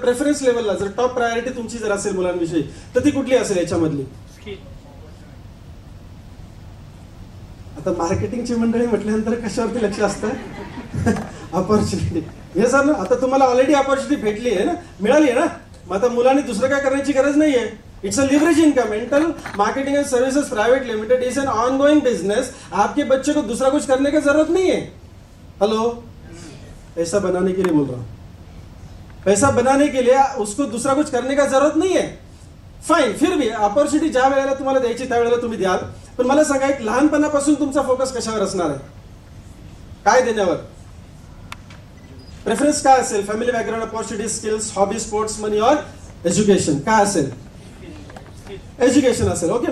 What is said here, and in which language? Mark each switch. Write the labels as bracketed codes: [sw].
[mr] Preference लेवलला जर top priority तुमची जर असेल मुलांविषयी तर ती कुठली असेल याच्यामधली? आता मार्केटिंगची मंडळी म्हटल्यानंतर कशावरती लक्ष असतं? ऑपॉर्च्युनिटी. हे सर ना, आता तुम्हाला ऑलरेडी ऑपॉर्च्युनिटी भेटली आहे ना, मिळाली आहे ना, मग आता मुलांनी दुसरं काय करण्याची गरज नाहीये. [en] It's a leverage income. Mental marketing and services private limited is an ongoing business. [hi] आपके बच्चे को दूसरा कुछ करने की जरूरत नहीं है. हेलो, पैसा बनाने के लिए बोल रहा हूं. पैसा बनाने के लिए उसको दूसरा कुछ करने का जरूरत नहीं है. [en] Fine. [hi] फिर भी [mr] अपॉर्च्युनिटी ज्या वेळेला तुम्हाला द्यायची त्यावेळेला तुम्ही द्याल. पण मला सांगा, एक लहानपणापासून तुमचा फोकस कशावर असणार आहे? काय देण्यावर? प्रेफरन्स काय असेल? Family background, opportunity, skills, hobby, sports, मनी और एज्युकेशन. काय असेल? एज्युकेशन असेल. ओके.